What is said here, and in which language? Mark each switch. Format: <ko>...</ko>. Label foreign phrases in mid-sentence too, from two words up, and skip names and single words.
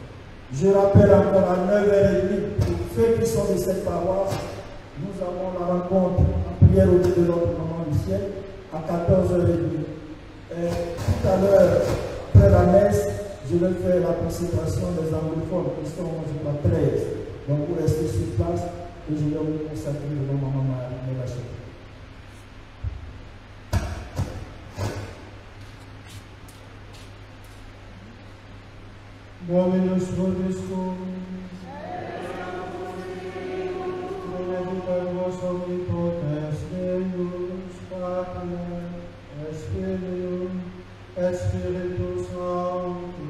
<fr>Je rappelle encore à 9h30 pour ceux qui sont de cette paroisse, nous avons la rencontre en prière au Dieu de notre Maman du ciel à 14h30. Tout à l'heure, après la messe, je vais faire la consécration des anglophones qui sont, je crois, 13. Donc vous restez sur place et je vais vous consacrer devant Maman Marie.</fr> <la>Dominus vobiscum. Benedictus omnipotens Deus, Pater, et Spiritus</la> <es>Espíritu Santo.</es>